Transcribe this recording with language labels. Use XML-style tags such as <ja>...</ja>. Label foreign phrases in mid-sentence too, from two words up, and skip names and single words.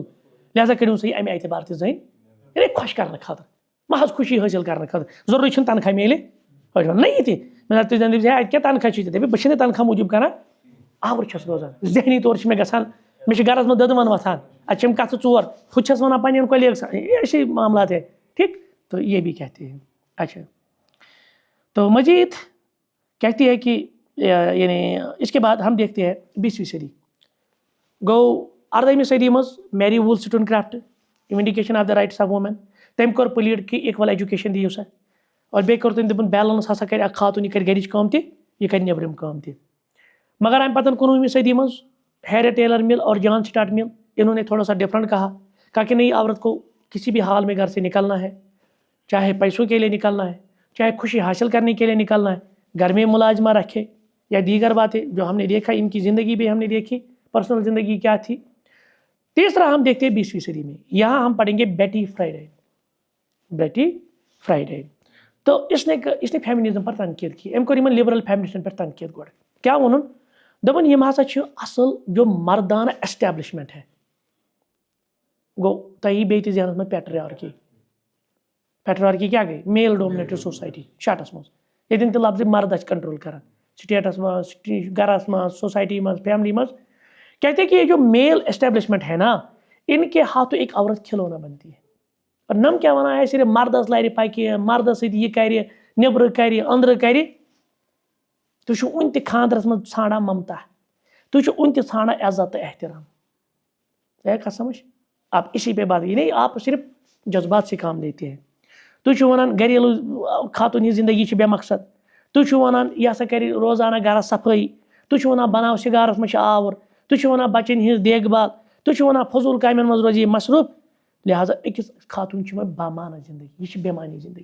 <ks>لہذا کٔڑِو سا یہِ اَمہِ اعتبار تہِ زٔنۍ، یعنی خۄش کرنہٕ خٲطرٕ، محض خوشی حٲصِل کرنہٕ خٲطرٕ. ضروٗری چھُنہٕ تنخواہ میلہِ، أڑۍ وَنان نہ یہِ تہِ مطلب تُہۍ زن دٔپِو ہے اَتہِ کیٛاہ تنخواہ چھُ ژےٚ، دٔپِو بہٕ چھُس نہٕ تنخواہ موٗجوٗب کران، آوُر چھَس روزان، ذہنی طور چھِ مےٚ گژھان، مےٚ چھِ گرس منٛز دٔدوَن وۄتھان، اَتہِ چھِ یِم کَتھٕ ژور، ہُہ تہِ چھَس وَنان پنٕنٮ۪ن کولیگسن،</ks> <ur>ایسے معاملات ہے. ٹھیک تو یہ بھی کہتے ہیں. اچھا تو مزید کہتی ہے کہ یعنی اس کے بعد ہم دیکھتے ہیں 20ویں صدی</ur> <ks>گو 18ویں صدی مز</ks> <ur>میری وولسٹون کرافٹ وِنڈِکیشن آف دا رائٹس آف وومین،</ur> <ks>تٔمۍ کوٚر پلیٖڈ کہ</ks> <en>equal education</en> <ks>دِیِو سا، اور بیٚیہِ کوٚر تٔمۍ دوٚپُن بیلنس ہسا کرِ اکھ خاتوٗن، یہِ کرِ گرِچ کٲم تہِ یہِ کرِ نیبرِم کٲم تہِ. مگر اَمہِ پتہٕ 19ویں صدی مز</ks> <ur>ہیری ٹیلر مل اور جان اسٹارٹ مل، انہوں نے تھوڑا سا ڈفرنٹ کہا کہ نہیں عورت کو کسی بھی حال میں گھر سے نکلنا ہے، چاہے پیسوں کے لیے نکلنا ہے، چاہے خوشی حاصل کرنے کے لیے نکلنا ہے، گھر میں ملازمہ رکھے یا دیگر باتیں جو ہم نے دیکھا، ان کی زندگی بھی ہم نے دیکھی، پرسنل زندگی کیا تھی. تیسرا ہم دیکھتے ہیں 20ویں صدی میں، یہاں ہم پڑھیں گے بیٹی فرائیڈے. بیٹی فرائیڈے تو اس نے فیمنزم پر تنقید کی،</ur> <ks>أمۍ کوٚر یِمن لبرل فیمنسٹن پٮ۪ٹھ تنقید. گۄڈٕ کیٛاہ ووٚنُن؟ دوٚپُن یِم ہسا چھِ اصل</ks> <ur>جو مردانہ ایسٹیبلشمنٹ ہے.</ur> <ks>گوٚو تۄہہِ یی بیٚیہِ تہِ ذہنس منٛز پیٹریارکی. پیٹریارکی کیٛاہ گٔے؟</ks> <en>male dominated society</en> <ks>شاٹس منٛز، ییٚتٮ۪ن تہِ لفظِ مرد آسہِ کنٹرول کران، سٹیٹس منٛز، گرس منٛز، سوسائٹی منٛز، فیملی منٛز.</ks> <ur>کہتے ہیں کہ یہ جو میل اسٹیبلشمنٹ ہے نا، ان کے ہاتھوں ایک عورت کھلونا بنتی ہے.</ur> <ks>اور نم کیا ونان ہے صرف مردس لارِ پکہِ، مردس سۭتۍ یہِ کرِ، نیبرٕ کرِ، أنٛدرٕ کرِ. تُہۍ چھِو وُنہِ تہِ خاندرس منٛز ژھانڈان ممتا، تُہۍ چھِو وُنہِ تہِ ژھانڈان عزت تہٕ احترام. ہے کَتھ سمجھ؟</ks> <ur>آپ اسی پہ بات، یہ نہیں آپ صرف جذبات سے کام لیتے ہیں.</ur> <ks>تُہۍ چھِو ونان گریلوٗ خاتوٗن ہِنٛز زندگی چھِ بے مقصد، تُہۍ چھِو وَنان یہِ ہسا کَرِ روزانہ گَرَس صفٲیی، تُہۍ چھِو وَنان بَناو سِگارَس منٛز چھِ آوُر، تُہۍ چھِو وَنان بَچَن ہِنٛز دیکھ بال، تُہۍ چھِو وَنان فضوٗل کامٮ۪ن منٛز روزِ یہِ مصروٗف. لہٰذا أکِس خاتوٗن چھِ وۄنۍ بامانہ زندگی، یہِ چھِ بےمعنی زندگی.</ks>